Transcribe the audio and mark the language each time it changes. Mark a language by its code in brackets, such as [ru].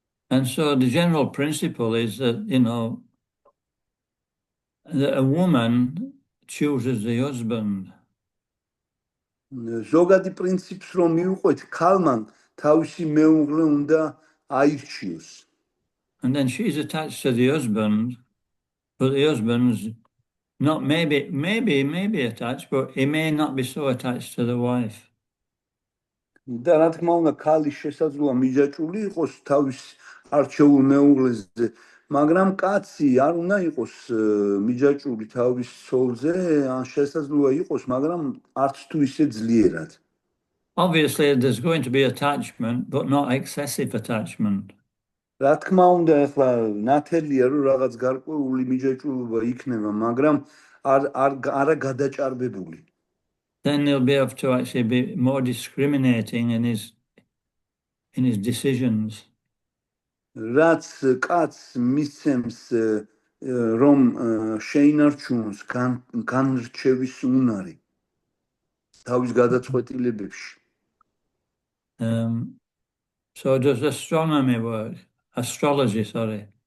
[en] And so the general principle is that, that a woman chooses the husband. [ka] ზოგადი პრინციპს რომ მივყვეთ, ქალმან თავისი მეუღლე უნდა აირჩიოს. [en] And then she's attached to the husband, but the husband's not maybe attached, but he may not be so attached to the wife. [ka] და რა თქმა უნდა, ქალი შესაძლოა მიჯაჭვული იყოს თავის არჩეულ მეუღლეზე, მაგრამ კაცი არ უნდა იყოს მიჯაჭვული თავის სოლზე, ან შესაძლოა იყოს, მაგრამ არც თუ ისე ძლიერად. [en] Obviously, there's going to be attachment, but not excessive attachment. [ka] რა თქმა უნდა, ახლა ნათელია, რომ რაღაც გარკვეული მიჯაჭვულობა იქნება, მაგრამ არა გადაჭარბებული. [en] Then he'll be able to actually be more discriminating in his decisions. [ka] რაც კაცს მისცემს რომ შეინარჩუნოს განრჩევის უნარი თავის გადაწყვეტილებებში. [en] So does astronomy work? Astrology, sorry.